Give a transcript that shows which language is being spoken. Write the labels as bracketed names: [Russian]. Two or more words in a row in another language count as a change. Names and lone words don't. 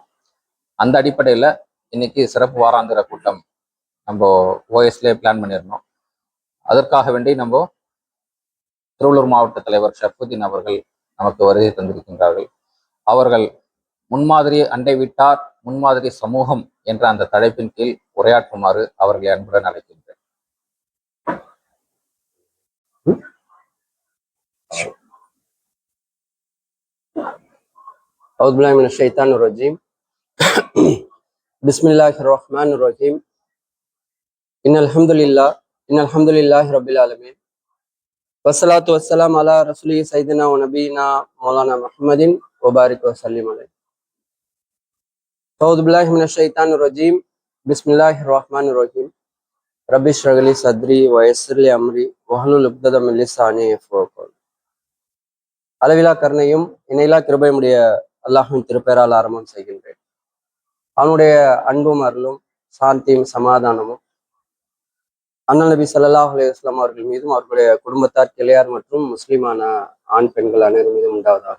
[Tamil] அந்த அடிப்படையில் இன்னைக்கு சிறப்பு வாராந்திர கூட்டம் நம்ம ஓஎஸ்லேயே பிளான் பண்ணியிருந்தோம். அதற்காக வேண்டி நம்ம திருவள்ளூர் மாவட்ட தலைவர் ஷர்ஃபுதீன் அவர்கள் நமக்கு வருகை தந்திருக்கின்றார்கள். அவர்கள் முன்மாதிரி அண்டை வீட்டார், முன்மாதிரி சமூகம் என்ற அந்த தலைப்பின் கீழ் உரையாற்றுமாறு அவர்களை அன்புடன் அழைக்கின்றேன். [Arabic] أعوذ بالله من الشيطان الرجيم بسم الله الرحمن الرحيم إن الحمد لله رب العالمين والصلاة والسلام على رسوله سيدنا ونبينا مولانا محمد وبارك وسلم عليه. أعوذ بالله من الشيطان الرجيم بسم الله الرحمن الرحيم رب اشرح لي صدري ويسر لي أمري واحلل عقدة من لساني يفقهوا قولي. [Tamil] அளவிலா கருணையும் இணையிலா கிருபையுடைய அல்லாஹ்வின் திருப்பெயரால் ஆரம்பம் செய்கின்றேன். அவனுடைய அன்பும் அருளும் சாந்தியும் சமாதானமும் அண்ணல் நபி [Arabic] صلى الله عليه وسلم [Tamil] அவர்கள் மீதும் அவர்களுடைய குடும்பத்தார், கிளையார் மற்றும் முஸ்லிமான ஆண் பெண்கள் அனைவரும் மீதும் உண்டாவதாக.